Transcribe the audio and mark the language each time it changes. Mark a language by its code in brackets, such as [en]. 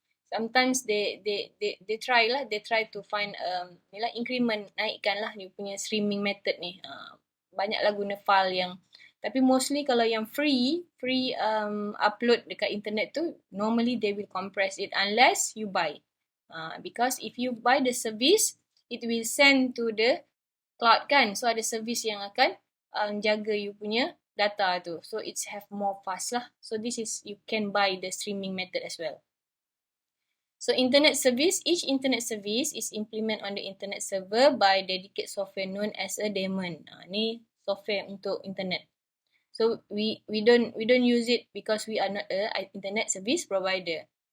[en] Sometimes they try lah, they try to find increment, [ms] naikkan lah dia punya [en] streaming method ni. [ms] Banyaklah guna file yang, tapi mostly kalau yang free upload dekat internet tu, [en] normally they will compress it unless you buy. Because if you buy the service, it will send to the cloud kan. [ms] So ada service yang akan jaga you punya data tu. [en] So it's have more fast lah. So this is, you can buy the streaming method as well. So internet service, each internet service is implemented on the internet server by dedicated software known as a daemon. [ms] Ni software untuk internet. [en] So we don't use it because we are not a internet service provider.